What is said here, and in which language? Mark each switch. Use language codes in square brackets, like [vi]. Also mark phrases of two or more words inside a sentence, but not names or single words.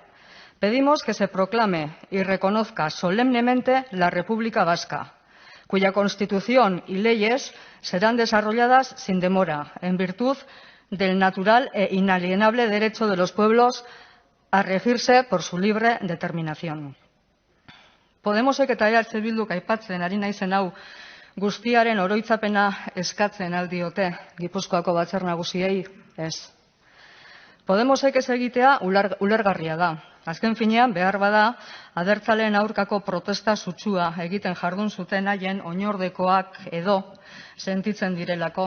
[es] Pedimos que se proclame y reconozca solemnemente la República Vasca, cuya Constitución y leyes serán desarrolladas sin demora, en virtud del natural e inalienable derecho de los pueblos a regirse por su libre determinación. [eu] Podemosek eta EH Bilduk aipatzen ari naizen hau guztiaren oroitzapena eskatzen aldiote Gipuzkoako batzar nagusiei, ez. Podemosek ez egitea ulergarria da. Azken finean, behar bada, abertzaleen aurkako protesta sutsua egiten jardun zuten haien oinordekoak edo sentitzen direlako.